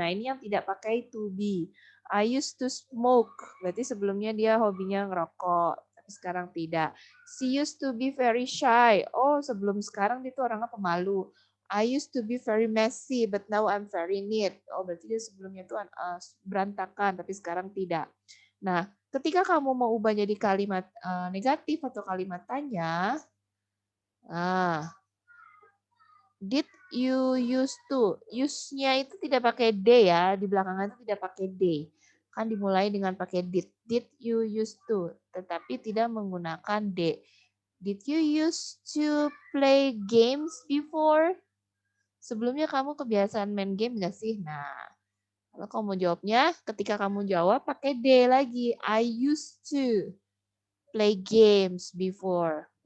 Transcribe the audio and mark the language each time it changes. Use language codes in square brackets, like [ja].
[id] Nah, ini yang tidak pakai [en] to be. I used to smoke. [id] Berarti sebelumnya dia hobinya ngerokok, tapi sekarang tidak. [en] She used to be very shy. [id] Oh, sebelum sekarang dia tuh orangnya pemalu. [en] I used to be very messy, but now I'm very neat. [id] Oh, berarti dia sebelumnya tuh berantakan, tapi sekarang tidak. Nah, ketika kamu mau ubah jadi kalimat negatif atau kalimat tanya, nah, [en] did you used to? [id] Use-nya itu tidak pakai D ya, di belakangnya itu tidak pakai D. Kan dimulai dengan pakai did. [en] Did you used to? [id] Tetapi tidak menggunakan D. [en] Did you used to play games before? [id] Sebelumnya kamu kebiasaan main game nggak sih? Nah, kalau kamu jawabnya, ketika kamu jawab pakai D lagi. [en] I used to play games before.